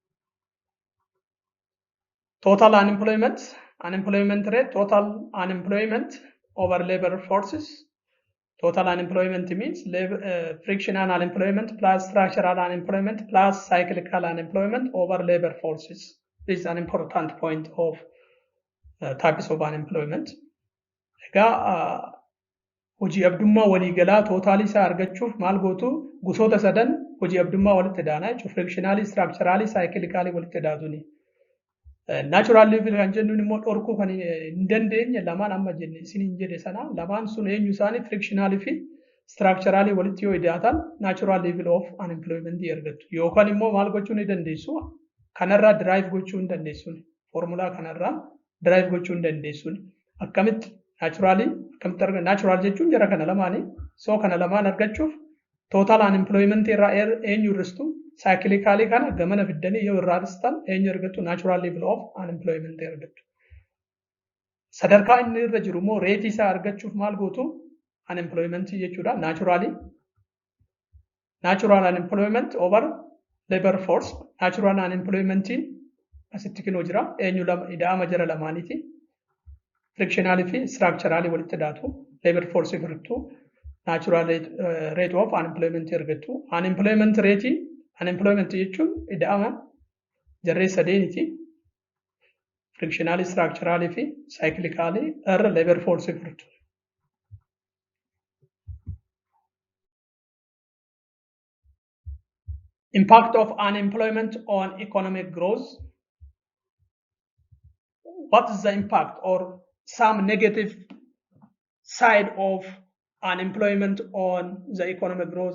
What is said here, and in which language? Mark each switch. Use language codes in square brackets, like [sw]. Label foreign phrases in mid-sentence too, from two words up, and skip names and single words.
[en] Total unemployment, unemployment rate, total unemployment over labor forces. Total unemployment means frictional unemployment plus structural unemployment plus cyclical unemployment over labor forces. This is an important point of types of unemployment. [om] Hojii abdummaa waliigalaa tootaalii isaa argachuuf maal gootu gosoota sadan hojii abdummaa walitti daana jechuudha. [en] Frictionally, structurally, cyclically [om] walitti daatuni. [en] Natural level [om] kan jennuun immoo dhorkuu kan hin dandeenye lamaan amma jenne isin hin jedhe sana lamaan sun eenyu isaanii frictionally fi structurally walitti yoo daatan [en] natural level of unemployment [om] argattu. Yookaan immoo maal gochuu ni dandeessu? Kanarraa derive gochuu hin dandeessu. Formulaa kanarraa derive gochuu hin dandeessu. Akkamitti naturally akkamitti argatu? Natural jechuun jara kana lamaanii. So kana lamaan argachuuf [en] total unemployment [om] irraa eenyu irristu? Cyclically kana gamana fiddanii yoo irraa dhistan eenyu argattu? [en] Natural level of unemployment argattu. [om] Sadarkaa inni irra jiru immoo reetii isaa argachuuf maal gootu? Unemployment jechuudha. [en] Naturally natural unemployment over labor force. Natural unemployment [om] asitti kinoo jira. Eenyu ida'ama jara lamaaniiti. Frictional fi structural walitti daatu. [en] Labor force [om] irrattu [en] natural rate of unemployment [om] argattu. [en] Unemployment rate unemployment [om] jechuun ida'ama jarree sadeeniiti. [en] Frictional, structural [om] fi cyclical irra [en] labor force [om] irrattu. [en] Impact of unemployment on economic growth. What is the impact or some negative side of unemployment on the economic growth?